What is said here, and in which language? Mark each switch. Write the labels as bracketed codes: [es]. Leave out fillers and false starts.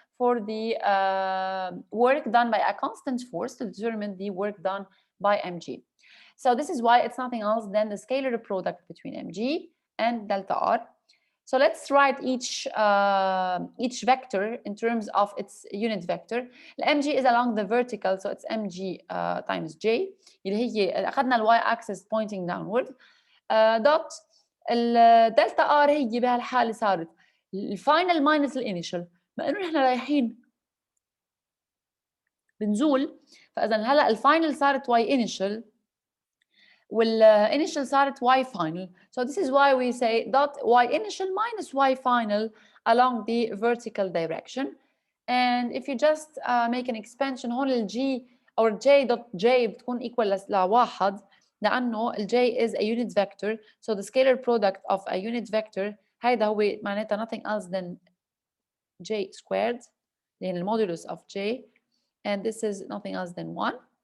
[en] for the work done by a constant force to determine the work done by mg. So this is why it's nothing else than the scalar product between mg and delta r. So let's write each vector in terms of its unit vector. mg is along the vertical, so it's mg times j [ar] اللي هي اخذنا الواي [en] axis pointing downward [ar] دوت الدلتا ار هي بهالحاله صارت الفاينل ماينس الانيشال، ما انه نحن رايحين بنزول، فاذا هلا الفاينل صارت واي انيشال والinitial صارت y final. [en] So this is why we say dot y initial minus y final along the vertical direction. And if you just make an expansion [ar] هون ال [en] g or j dot j [ar] بتكون [en] equal [ar] لواحد لأنه ال [en] j is a unit vector. So the scalar product of a unit vector [ar] هيدا هو معناتها [en] nothing else than j squared [ar] لأن [en] المودulus of j, and this is nothing else than 1.